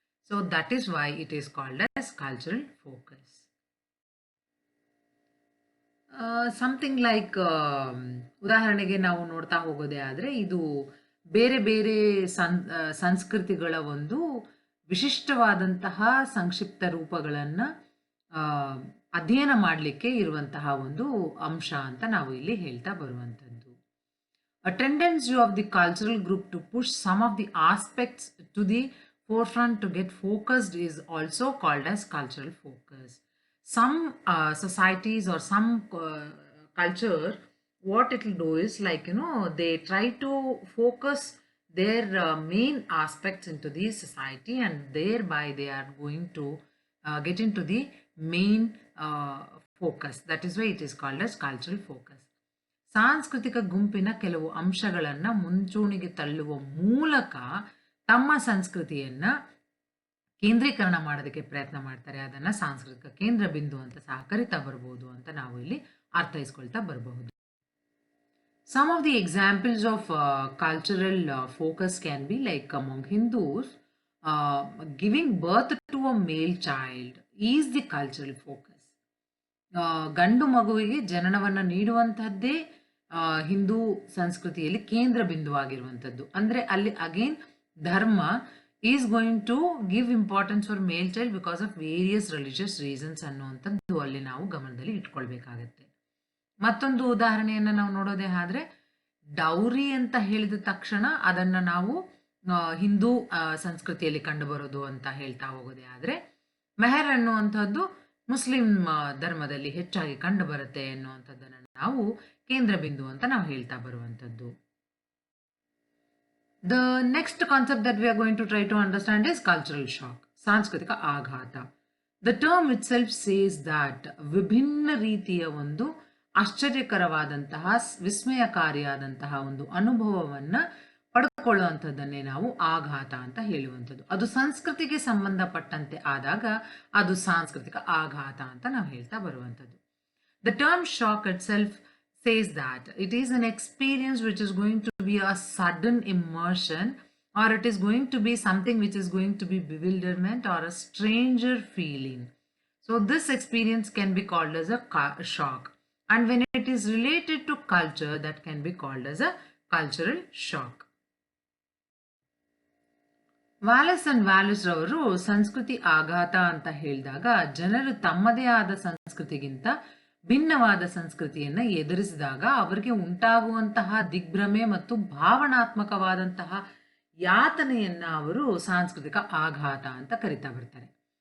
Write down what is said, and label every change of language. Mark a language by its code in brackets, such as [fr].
[en] So that is why it is called as cultural focus. Something like [kn] ಉದಾಹರಣೆಗೆ ನಾವು ನೋಡ್ತಾ ಹೋಗೋದೇ ಆದರೆ, ಇದು ಬೇರೆ ಬೇರೆ ಸಂಸ್ಕೃತಿಗಳ ಒಂದು ವಿಶಿಷ್ಟವಾದಂತಹ ಸಂಕ್ಷಿಪ್ತ ರೂಪಗಳನ್ನು ಅಧ್ಯಯನ ಮಾಡಲಿಕ್ಕೆ ಇರುವಂತಹ ಒಂದು ಅಂಶ ಅಂತ ನಾವು ಇಲ್ಲಿ ಹೇಳ್ತಾ ಬರುವಂಥದ್ದು. [en] A tendency of the cultural group to push some of the aspects to the forefront to get focused is also called as cultural focus. Some societies or some culture, what it will do is, like, they try to focus their main aspects into the society, and thereby they are going to get into the main focus. That is why it is called as cultural focus. [kn] ಸಾಂಸ್ಕೃತಿಕ ಗುಂಪಿನ ಕೆಲವು ಅಂಶಗಳನ್ನು ಮುಂಚೂಣಿಗೆ ತಳ್ಳುವ ಮೂಲಕ ತಮ್ಮ ಸಂಸ್ಕೃತಿಯನ್ನ ಕೇಂದ್ರೀಕರಣ ಮಾಡೋದಕ್ಕೆ ಪ್ರಯತ್ನ ಮಾಡ್ತಾರೆ. ಅದನ್ನ ಸಾಂಸ್ಕೃತಿಕ ಕೇಂದ್ರ ಬಿಂದು ಅಂತ ಸಹ ಕರಿತಾ ಬರ್ಬೋದು ಅಂತ ನಾವು ಇಲ್ಲಿ ಅರ್ಥೈಸ್ಕೊಳ್ತಾ ಬರಬಹುದು. [en] Some of the examples of cultural focus can be like among Hindus, giving birth to a male child is the cultural focus. [kn] ಗಂಡು ಮಗುವಿಗೆ ಜನನವನ್ನು ನೀಡುವಂತಹದ್ದೇ ಹಿಂದೂ ಸಂಸ್ಕೃತಿಯಲ್ಲಿ ಕೇಂದ್ರ ಬಿಂದುವಾಗಿರುವಂಥದ್ದು. ಅಂದರೆ ಅಲ್ಲಿ [en] again dharma is going to give importance for male child because of various religious reasons [kn] ಅನ್ನುವಂಥದ್ದು ಅಲ್ಲಿ ನಾವು ಗಮನದಲ್ಲಿ ಇಟ್ಕೊಳ್ಬೇಕಾಗತ್ತೆ. ಮತ್ತೊಂದು ಉದಾಹರಣೆಯನ್ನು ನಾವು ನೋಡೋದೇ ಆದ್ರೆ, ಡೌರಿ ಅಂತ ಹೇಳಿದ ತಕ್ಷಣ ಅದನ್ನ ನಾವು ಹಿಂದೂ ಸಂಸ್ಕೃತಿಯಲ್ಲಿ ಕಂಡುಬರೋದು ಅಂತ ಹೇಳ್ತಾ ಹೋಗೋದೇ ಆದ್ರೆ, ಮೆಹರ್ ಅನ್ನುವಂಥದ್ದು ಮುಸ್ಲಿಂ ಧರ್ಮದಲ್ಲಿ ಹೆಚ್ಚಾಗಿ ಕಂಡು ಬರುತ್ತೆ ಎನ್ನುವಂಥದ್ದನ್ನು ನಾವು ಕೇಂದ್ರ ಬಿಂದು ಅಂತ ನಾವು ಹೇಳ್ತಾ ಬರುವಂಥದ್ದು. [en] The next concept that we are going to try to understand is cultural shock, [kn] ಸಾಂಸ್ಕೃತಿಕ ಆಘಾತ. [en] The term itself says that [kn] ವಿಭಿನ್ನ ರೀತಿಯ ಒಂದು ಆಶ್ಚರ್ಯಕರವಾದಂತಹ ವಿಸ್ಮಯಕಾರಿಯಾದಂತಹ ಒಂದು ಅನುಭವವನ್ನ ಪಡೆದುಕೊಳ್ಳುವಂಥದ್ದನ್ನೇ ನಾವು ಆಘಾತ ಅಂತ ಹೇಳುವಂಥದ್ದು. ಅದು ಸಂಸ್ಕೃತಿಗೆ ಸಂಬಂಧಪಟ್ಟಂತೆ ಆದಾಗ ಅದು ಸಾಂಸ್ಕೃತಿಕ ಆಘಾತ ಅಂತ ನಾವು ಹೇಳ್ತಾ ಬರುವಂಥದ್ದು. [en] The term shock itself says that it is an experience which is going to be a sudden immersion, or it is going to be something which is going to be bewilderment or a stranger feeling. So this experience can be called as a shock, and when it is related to culture, that can be called as a cultural shock. [kn] Wallace and Wallace ರವರು ಸಂಸ್ಕೃತಿ ಆಘಾತ ಅಂತ ಹೇಳಿದಾಗ, ಜನರು ತಮ್ಮದೇ ಆದ ಸಂಸ್ಕೃತಿಗಿಂತ ಭಿನ್ನವಾದ ಸಂಸ್ಕೃತಿಯನ್ನ ಎದುರಿಸಿದಾಗ ಅವರಿಗೆ ಉಂಟಾಗುವಂತಹ ದಿಗ್ಭ್ರಮೆ ಮತ್ತು ಭಾವನಾತ್ಮಕವಾದಂತಹ ಯಾತನೆಯನ್ನ ಅವರು ಸಾಂಸ್ಕೃತಿಕ ಆಘಾತ ಅಂತ ಕರಿತಾ ಬರ್ತಾರೆ.